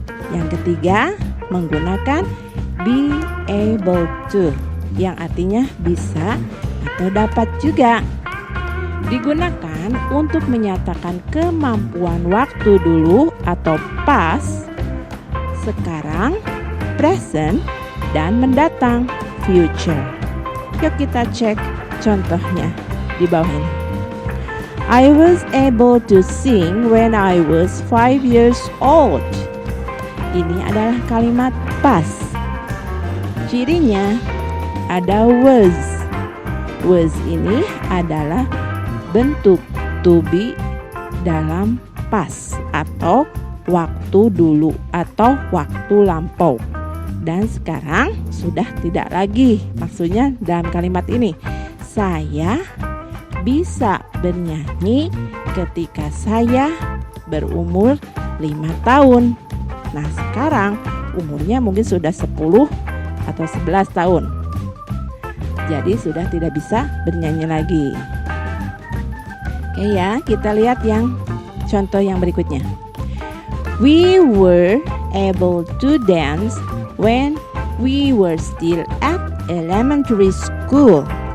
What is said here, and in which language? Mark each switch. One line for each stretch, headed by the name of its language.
Indonesian: Yang ketiga, menggunakan be able to, yang artinya bisa atau dapat juga. Digunakan untuk menyatakan kemampuan waktu dulu atau past, sekarang, present, dan mendatang, future. Yuk kita cek contohnya di bawah ini.
English: I was able to sing when I was 5 years old.
Indonesian: Ini adalah kalimat past. Cirinya ada was. Was ini adalah bentuk to be dalam past atau waktu dulu atau waktu lampau. Dan sekarang sudah tidak lagi. Maksudnya dalam kalimat ini, saya bisa bernyanyi ketika saya berumur 5 tahun. Nah, sekarang umurnya mungkin sudah 10 atau 11 tahun. Jadi sudah tidak bisa bernyanyi lagi. Oke ya, kita lihat yang contoh yang berikutnya.
English: We were able to dance when we were still at elementary school.